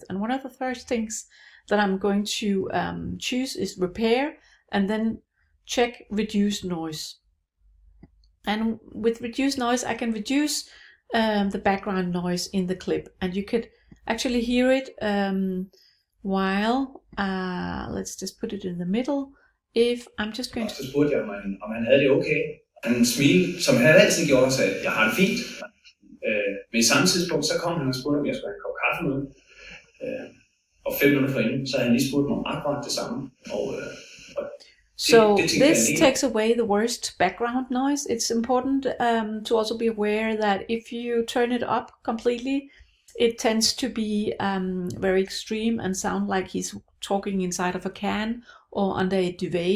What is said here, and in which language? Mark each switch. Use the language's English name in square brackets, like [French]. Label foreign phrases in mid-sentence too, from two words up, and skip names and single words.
[English] And one of the first things that I'm going to choose is repair, and then check reduce noise. And with reduce noise, I can reduce the background noise in the clip, and you could actually hear it while let's just put it in the middle. If I'm just going to... [Danish] Så spurgte jeg, om han havde det okay. Han smilte, som han altid gjorde, og sagde, jeg har det fint. Men i samme tidspunkt, så kom han og spurgte, om jeg skulle have en kop kaffe med. Og 5 minutter forinden, så havde han lige spurgt mig om akkurat det samme. [English] So this takes away the worst background noise. It's important to also be aware that if you turn it up completely, it tends to be very extreme and sound like he's talking inside of a can or under a duvet.